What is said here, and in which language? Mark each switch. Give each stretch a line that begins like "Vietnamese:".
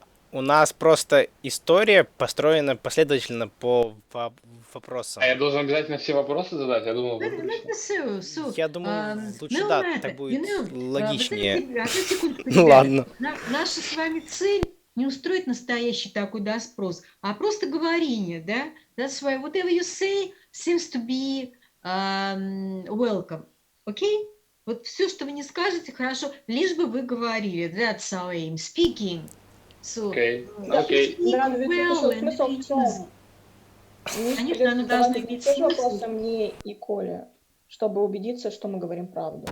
Russian: У нас просто история построена последовательно по вопросам. А я должен обязательно все вопросы задать? Я думал, выборочно. Я думаю, лучше да, так будет логичнее. Одну секунду, Ладно. Наша с вами цель не устроить настоящий такой доспрос, а просто говорение, да?
English: That's why whatever you say seems to be welcome. Okay?
Russian: Вот все, что вы не скажете, хорошо, лишь бы вы говорили.
English: That's our aim. Speaking. So, Okay.
Russian: Да, но ведь смысл в чем? Конечно, оно должно иметь смысл. Вопросы мне и Коле, чтобы убедиться, что мы говорим правду.